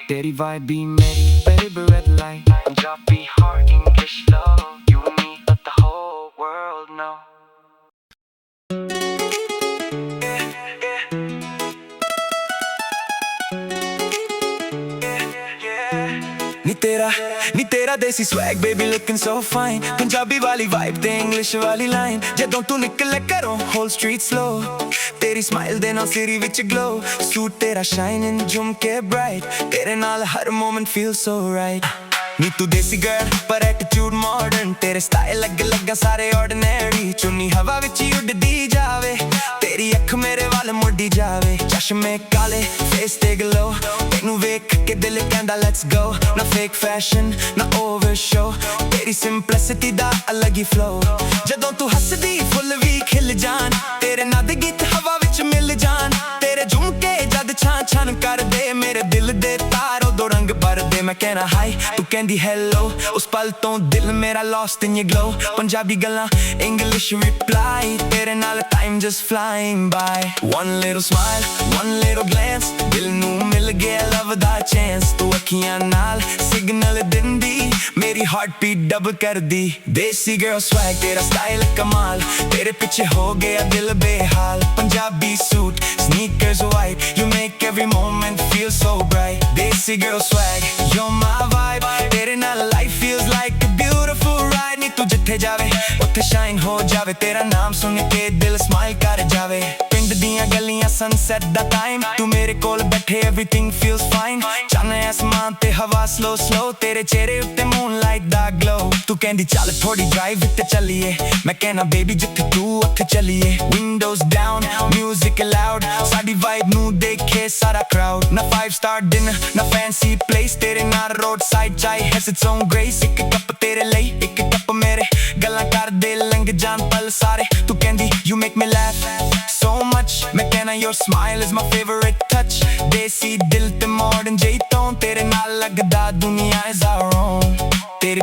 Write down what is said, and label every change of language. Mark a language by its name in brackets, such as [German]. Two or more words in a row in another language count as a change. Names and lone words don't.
[English] Punjabi vibe be मेरी baby red light Punjabi heart English love You and me let the whole world know [Punjabi] ਨੀ ਤੇਰਾ ਦੇਸੀ [English] swag baby looking so fine [Punjabi] ਪੰਜਾਬੀ ਵਾਲੀ [English] vibe ਤੇ English ਵਾਲੀ line [Punjabi] ਜਦੋਂ ਤੂੰ ਨਿਕਲੇ ਘਰੋਂ [English] whole street slow ਤੇਰੀ smile [Punjabi] ਦੇ ਨਾਲ ਸਿਰੀ ਵਿੱਚ [English] glow suit [Punjabi] ਤੇਰਾ shining ਝੁਮਕੇ bright ਤੇਰੇ ਨਾਲ ਹਰ [English] moment feels so right [Punjabi] ਨੀ ਤੂੰ ਦੇਸੀ girl ਪਰ [English] attitude modern [Punjabi] ਤੇਰੇ style ਲੱਗਾ ਸਾਰੇ ordinary ਚੁੰਨੀ ਹਵਾ ਵਿੱਚ ਹੀ ਉੱਡਦੀ ਜਾਵੇ ਤੇਰੀ ਅੱਖ ਮੇਰੇ ਵੱਲ ਮੁੜਦੀ ਜਾਵੇ ਚਸ਼ਮੇ ਕਾਲੇ face ਤੇ glow ਤੈਨੂੰ ਵੇਖ ਕੇ ਦਿਲ ਕਹਿੰਦਾ [English] let's go [Punjabi] ਨਾ [English] fake fashion [Punjabi] ਨਾ [English] over show [Punjabi] ਤੇਰੀ simplicity ਦਾ ਅਲੱਗ ਹੀ flow ਜਦੋਂ ਤੂੰ ਹੱਸਦੀ ਫੁੱਲ ਵੀ ਖਿਲ ਜਾਣ ਤੇਰੇ ਨਾਲ ਦੇ ਗੀਤ ਹਵਾ ਵਿੱਚ ਮਿਲ ਜਾਣ ਤੇਰੇ ਝੁਮਕੇ ਜਦ ਛਾਂ ਛਾਂ ਕਰਦੇ ਮੇਰੇ ਦਿਲ ਦੇ ਤਾਰ ਉਦੋਂ ਰੰਗ ਭਰਦੇ ਮੈਂ ਕਹਿਣਾ ਹਾਈ ਤੂੰ ਕਹਿੰਦੀ hello ਉਸ ਪਲ ਤੋਂ ਦਿਲ ਮੇਰਾ [English] lost in your glow [Punjabi] ਪੰਜਾਬੀ ਗੱਲਾਂ [English] English reply [Punjabi] ਤੇਰੇ ਨਾਲ [English] time just flying by one little smile one little glance [Punjabi] ਦਿਲ ਨੂੰ ਮਿਲ ਗਿਆ love ਦਾ chance ਤੂੰ ਅੱਖੀਆਂ ਨਾਲ signal ਦਿੰਦੀ ਮੇਰੀ [English] heartbeat double [Punjabi] ਕਰਦੀ ਦੇਸੀ [English] girl swag [Punjabi] ਤੇਰਾ style ਕਮਾਲ ਤੇਰੇ ਪਿੱਛੇ ਹੋ ਗਿਆ ਦਿਲ ਬੇਹਾਲ ਪੰਜਾਬੀ [English] suit sneakers white you make every moment feel so bright ਦੇਸੀ girl swag you're my vibe [Punjabi] ਤੇਰੇ ਨਾਲ [English] life feels like a beautiful ride [Punjabi] ਨੀ ਤੂੰ ਜਿੱਥੇ ਜਾਵੇ ਉੱਥੇ [English] shine [Punjabi] ਹੋ ਜਾਵੇ ਤੇਰਾ ਨਾਮ ਸੁਣ ਕੇ ਦਿਲ smile ਕਰ ਜਾਵੇ ਪਿੰਡ ਦੀਆਂ ਗਲੀਆਂ sunset ਦਾ time ਤੂੰ ਮੇਰੇ ਕੋਲ ਬੈਠੇ [English] everything feels fine [Punjabi] ਚਾਨਣ ਅਸਮਾਨ ਤੇ ਹਵਾ [English] slow slow [Punjabi] ਤੇਰੇ ਚਿਹਰੇ ਉੱਤੇ moonlight ਦਾ glow ਤੂੰ ਕਹਿੰਦੀ ਚੱਲ ਥੋੜੀ drive ਤੇ ਚੱਲੀਏ ਮੈਂ ਕਹਿਣਾ baby ਜਿੱਥੇ ਤੂੰ ਉੱਥੇ ਚੱਲੀਏ [English] windows down music loud [Punjabi] ਸਾਡੀ vibe ਨੂੰ ਦੇਖੇ ਸਾਰਾ crowd ਨਾ 5 [English] star dinner [Punjabi] ਨਾ [English] fancy place [Punjabi] ਤੇਰੇ ਨਾਲ [English] road side chai has its own grace [Punjabi] ਇੱਕ ਕੱਪ ਤੇਰੇ ਲਈ ਇੱਕ ਕੱਪ ਮੇਰੇ ਗੱਲਾਂ ਕਰਦੇ ਲੰਘ ਜਾਣ ਪਲ ਸਾਰੇ ਤੂੰ ਕਹਿੰਦੀ [English] you make me laugh so much [Punjabi] ਮੈਂ ਕਹਿਣਾ [English] your smile is my favorite touch [Punjabi] ਦੇਸੀ ਦਿਲ ਤੇ modern ਜੈਤੋਂ ਤੇਰੇ ਨਾਲ ਲੱਗਦਾ ਦੁਨੀਆ [English] is our own [Punjabi] ਤੇਰੀ